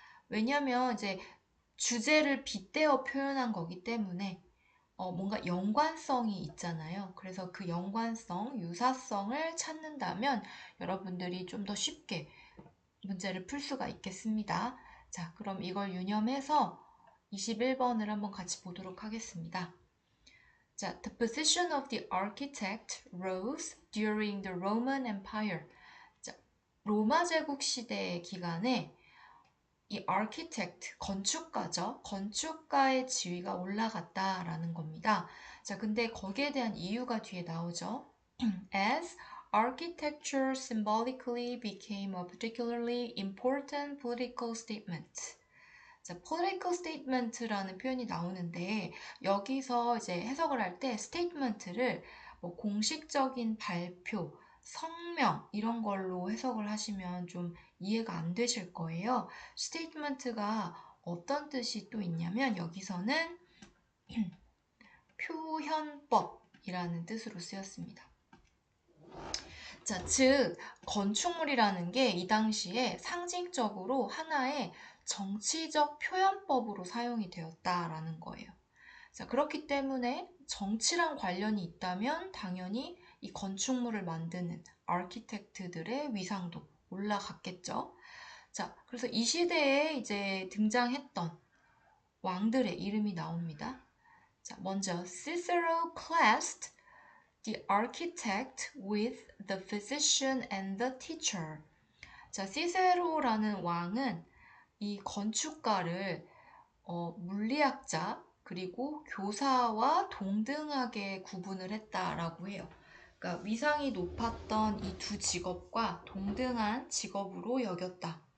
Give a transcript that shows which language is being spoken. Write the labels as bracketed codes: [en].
[ko] 왜냐하면 이제 주제를 빗대어 표현한 거기 때문에 뭔가 연관성이 있잖아요. 그래서 그 연관성, 유사성을 찾는다면 여러분들이 좀 더 쉽게 문제를 풀 수가 있겠습니다. 자, 그럼 이걸 유념해서 21번을 한번 같이 보도록 하겠습니다. [en] 자, the position of the architect rose during the Roman Empire. [ko] 자, 로마 제국 시대 기간에 이 architect, 건축가죠. 건축가의 지위가 올라갔다라는 겁니다. 자, 근데 거기에 대한 이유가 뒤에 나오죠. [en] As architecture symbolically became a particularly important political statement. [ko] 자, political statement라는 표현이 나오는데 여기서 이제 해석을 할 때 statement를 뭐 공식적인 발표, 성명 이런 걸로 해석을 하시면 좀 이해가 안 되실 거예요. statement가 어떤 뜻이 또 있냐면 여기서는 표현법이라는 뜻으로 쓰였습니다. 자, 즉 건축물이라는 게 이 당시에 상징적으로 하나의 정치적 표현법으로 사용이 되었다라는 거예요. 자, 그렇기 때문에 정치랑 관련이 있다면 당연히 이 건축물을 만드는 아키텍트들의 위상도 올라갔겠죠. 자, 그래서 이 시대에 이제 등장했던 왕들의 이름이 나옵니다. 자, 먼저 [en] Cicero classed the architect with the physician and the teacher. [ko] 자, 시세로라는 왕은 이 건축가를 물리학자 그리고 교사와 동등하게 구분을 했다라고 해요. 그러니까 위상이 높았던 이 두 직업과 동등한 직업으로 여겼다.